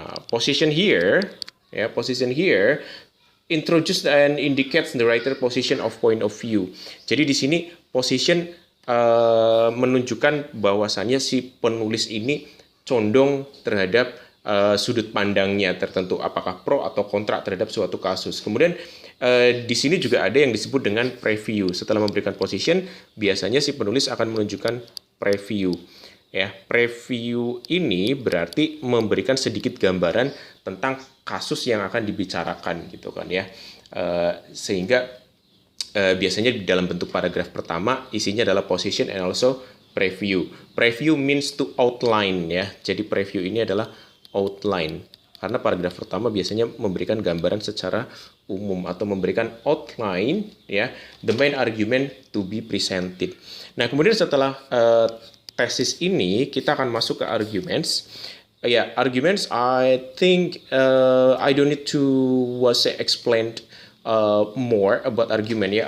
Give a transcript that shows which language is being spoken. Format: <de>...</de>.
<en>Position here ya, position here introduce and indicates the writer position of point of view.</en> <id>Jadi di sini position menunjukkan bahwasannya si penulis ini condong terhadap sudut pandangnya tertentu, apakah pro atau kontra terhadap suatu kasus. Kemudian di sini juga ada yang disebut dengan preview. Setelah memberikan position, biasanya si penulis akan menunjukkan preview. ya. Preview ini berarti memberikan sedikit gambaran tentang kasus yang akan dibicarakan gitu kan ya. Sehingga biasanya dalam bentuk paragraf pertama isinya adalah</id> <en>position and also preview. Preview means to outline ya.</en> <id>Jadi preview ini adalah outline. Karena paragraf pertama biasanya memberikan gambaran secara umum atau memberikan outline ya,</id> <en>the main argument to be presented.</en> <id>Nah, kemudian setelah tesis ini kita akan masuk ke arguments.</id> <en>Arguments I think I don't need to explained more about argument ya.</en>